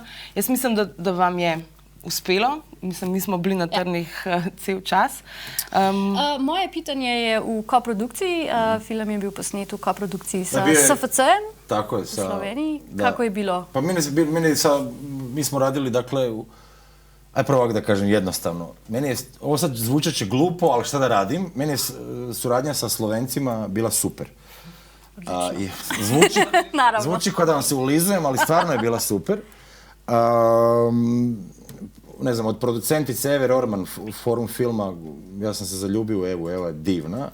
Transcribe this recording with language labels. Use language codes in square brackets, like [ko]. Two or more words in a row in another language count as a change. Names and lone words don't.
[sl] Jaz mislim, da vam je uspelo. Mislim, mi smo bili na trnih cel čas. Moje pitanje je v koprodukciji. Film je bil posnet v koprodukciji s SFC-em v Sloveniji. Kako je bilo? [hr] Pa mi smo radili, dakle, aj prvo ovak da kažem jednostavno. Meni je, ovo sad zvučat će glupo, ali šta da radim, meni je suradnja sa Slovencima bila super. Zvuči kao da vam se ulizujem, ali stvarno je bila super. Ne znam, od producentice Eve Rorman, Forum filma, ja sam se zaljubio u Evu, Eva je divna.